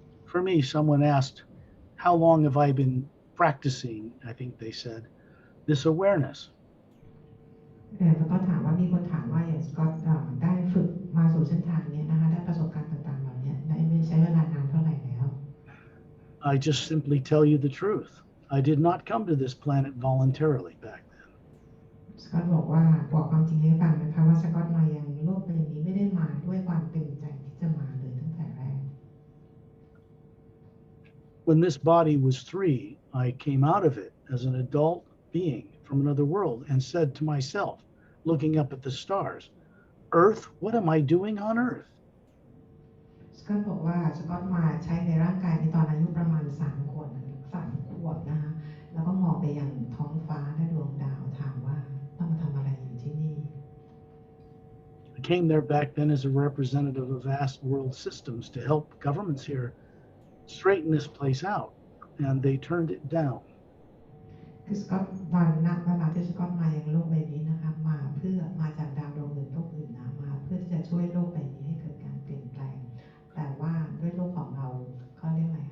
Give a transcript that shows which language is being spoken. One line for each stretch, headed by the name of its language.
English: For me, someone asked, how long have I been practicing, I think they said, this awareness?
Thai: แล้วก็ถามว่ามีคนถามว่าอย่างสกอตได้ฝึกมาสู่เส้นทางนี้นะคะได้ประสบการณ์ต่างๆเหล่านี้ได้ใช้เวลานานเท่าไหร่แล้ว
English: I just simply tell you the truth. I did not come to this planet voluntarily back then.
Thai: สกอตบอกความจริงให้ฟังนะคะว่าสกอตมายังโลกใบนี้ไม่ได้มาด้วยความเต็มใจที่จะมาเลยตั้งแต่แรก
English: When this body was 3, I came out of it as an adult being from another world and said to myself, looking up at the stars, Earth, what am I doing on Earth?
Thai: สกอตบอกว่าสกอตมาใช้ในร่างกายในตอนอายุประมาณ3 ขวบนะคะแล้วก็มองไปยังท้องฟ้าและดวงดาวถามว่าต้องมาทำอะไรอยู่ที่นี่
English: I came there back then as a representative of vast world systems to help governments here straighten this place out, and they turned it down.
Thai: คือสกอตตอนนั้นเวลาที่สกอตมายังโลกใบนี้นะคะมาจากดาวดวงอื่นโลกอื่นนะมาเพื่อที่จะช่วยโลกใบนี้ให้เกิดการเปลี่ยนแปลงแต่ว่าด้วยโลกของเราเขาเรียก